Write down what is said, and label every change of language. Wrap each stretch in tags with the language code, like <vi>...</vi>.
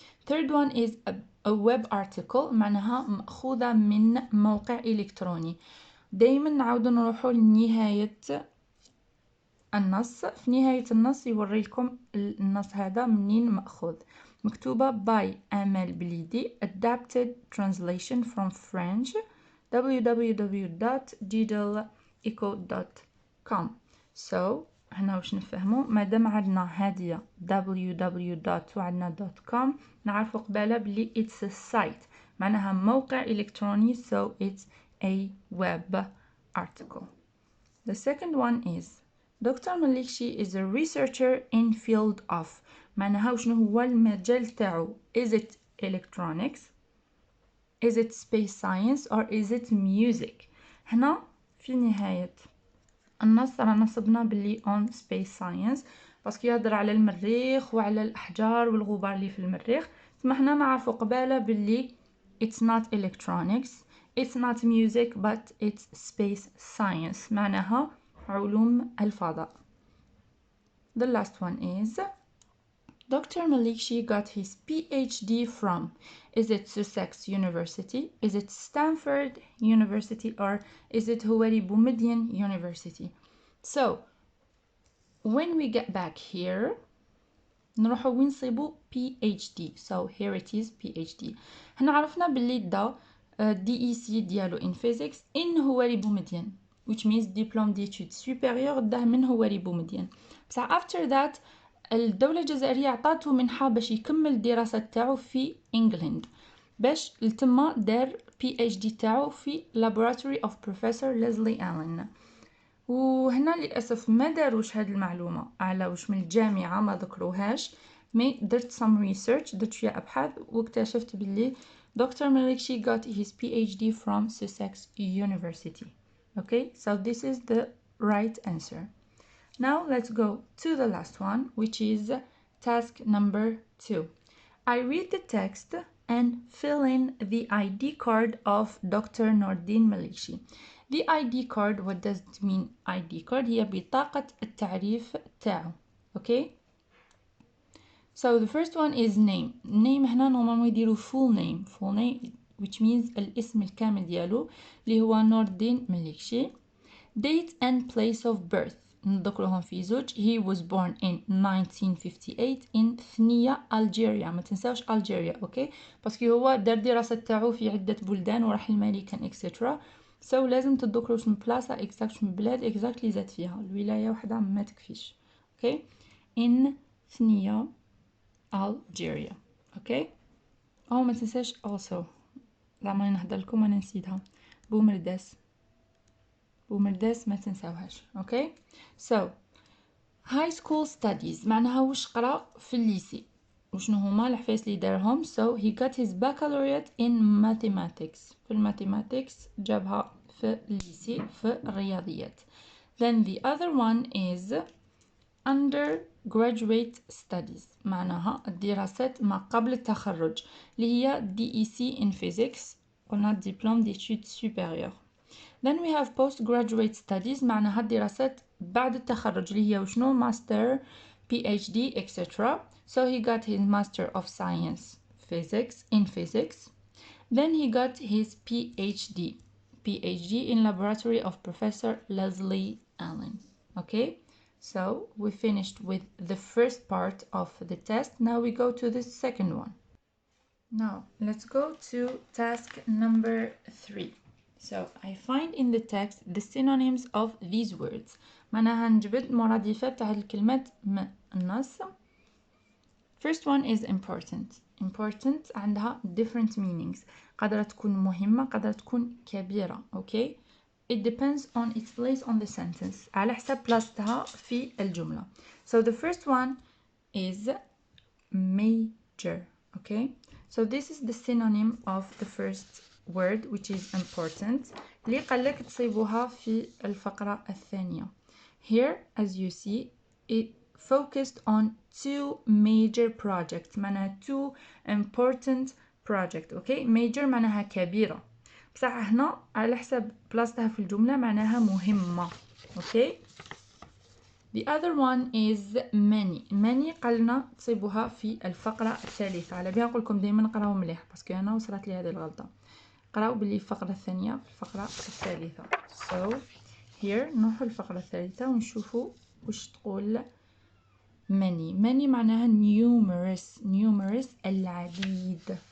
<en>third one is a web article</en> <ar>معناها مأخوذة من موقع إلكتروني. دايما نعاود نروحوا لنهاية النص. في نهاية النص يوري لكم النص هذا منين مأخوذ. مكتوبة</ar> <en>by Amal Blidi adapted translation from French www.diddleeco.com. so</en> <ar>هنا واش نفهمو مادام عندنا هادية www. وعندنا .com نعرفو قبالة بلي</ar> <en>it's a site</en> <ar>معناها موقع إلكتروني</ar> <en>so it's a web article. The second one is Dr. Melikshi is a researcher in field of</en> <ar>معناها وشنو هو المجال تاعو.</ar> <en>is it electronics, is it space science or is it music؟</en> <ar>هنا في نهاية النص رانا صبنا باللي</ar> <en>on space science</en> <ar>باسكو يهضر على المريخ وعلى الأحجار والغبار اللي في المريخ. ثم حنا نعرفو قبالة باللي</ar> <en>it's not electronics, it's not music, but it's space science.</en> <ar>معناها علوم الفضاء.</ar> <en>The last one is Dr. Malikshi got his PhD from. Is it Sussex University? Is it Stanford University? Or is it Huwari Boumediene University? So, when we get back here,</en> <ar>نروحو وين نصيبو</ar> <en>PhD. So, here it is PhD.</en> <ar>هنا عرفنا باللي دا</ar> <en>DEC</en> <ar>ديالو</ar> <en>in physics in Huwari Boumediene, which means</en> <fr>diplôme d'études supérieures</fr> <ar>داه من</ar> <en>Huwari Boumediene.</en> <ar>بصح</ar> <en>after that</en> <ar>الدولة الجزائرية عطاتو منحة باش يكمل الدراسة تاعو في انجلند، باش لتما دار PhD تاعو في</ar> <en>laboratory of</en> <ar>Professor Leslie Allen. وهنا للأسف ما داروش هاد المعلومة على وش من الجامعة، ما ذكروهاش، مي درت</ar> <en>some research،</en> <ar>درت شوية أبحاث واكتشفت باللي Dr.</ar> <en>Malikshi got his PhD from Sussex University. Okay, so this is the right answer. Now let's go to the last one, which is task number 2. I read the text and fill in the ID card of Dr. Nordin Malikshi. The ID card, what does it mean ID card?</en> <ar>هي بطاقة التعريف تاعو.</ar> <en>Okay? So the first one is name. Name</en> <ar>هنا</ar> <fr>normalement</fr> <ar>يديرو</ar> <en>full name. Full name which means</en> <ar>الاسم الكامل ديالو اللي هو نوردين مليكشي.</ar> <en>Date and place of birth.</en> <ar>نذكرهم في زوج.</ar> <en>He was born in 1958 in Thenia Algeria.</en> <ar>ما تنساوش Algeria.</ar> <en>Okay?</en> <ar>باسكو هو دار دراسة تاعو في عدة بلدان وراح الماريكان etc.</ar> <en>So</en> <ar>لازم تذكروا شنو بلاصة</ar> <en>exact</en> <ar>شنو بلاد exact اللي زاد فيها. الولاية وحدة ما تكفيش.</ar> <en>Okay? in Thenia Algeria. Okay?</en> <ar>ما تنساش</ar> <en>also.</en> <ar>لا ما نهضر لكم انا نسيتها. بومرداس ما تنساوهاش.</ar> <en>Okay? So high school studies</en> <ar>معناها وش قرا في الليسي وشنو هما الحفايس اللي دارهم.</ar> <en>So he got his baccalaureate in mathematics.</en> <ar>في الماثيماتكس جابها في الليسي في الرياضيات.</ar> <en>Then the other one is undergraduate studies</en> <ar>معناها الدراسات ما قبل التخرج اللي هي DEC</ar> <en>in physics</en> <ar>قلنا</ar> <fr>diplôme d'études supérieures.</fr> <en>Then we have postgraduate studies</en> <ar>معناها الدراسات بعد التخرج اللي هي وشنو</ar> <en>master PhD etc. So he got his master of science physics in physics. Then he got his PhD in laboratory of Professor Leslie Allen. Okay, so we finished with the first part of the test. Now we go to the second one. Now let's go to task number 3. So I find in the text the synonyms of these words.</en> <ar>معناها نجبد مرادفات تاع الكلمات من النص.</ar> <en>First one is important. Important</en> <ar>عندها</ar> <en>different meanings.</en> <ar>قادرة تكون مهمة قادرة تكون كبيرة.</ar> <en>Okay? It depends on its place on the sentence.</en> <ar>على حسب بلاصتها في الجملة.</ar> <en>So the first one is major. Okay? So this is the synonym of the first word which is important.</en> <ar>اللي قالك تصيبوها في الفقرة الثانية.</ar> <en>Here as you see it focused on two major projects.</en> <ar>معناها</ar> <en>two important project. Okay? Major</en> <ar>معناها كبيرة. بصح هنا على حسب بلاصتها في الجملة معناها مهمة.</ar> <en>Okay? The other one is many</en> <ar>قالنا تصيبوها في الفقرة الثالثة. على بها نقولكم دايما قراو مليح باسكو انا وصلت لي هذه الغلطة. قراو باللي الفقرة الثانية في الفقرة الثالثة.</ar> <en>So</en> <ar>here نروحوا الفقرة الثالثة ونشوفوا وش تقول</ar> <en>many</en> <ar>معناها</ar> <en>numerous</en> <ar>العديد.</ar>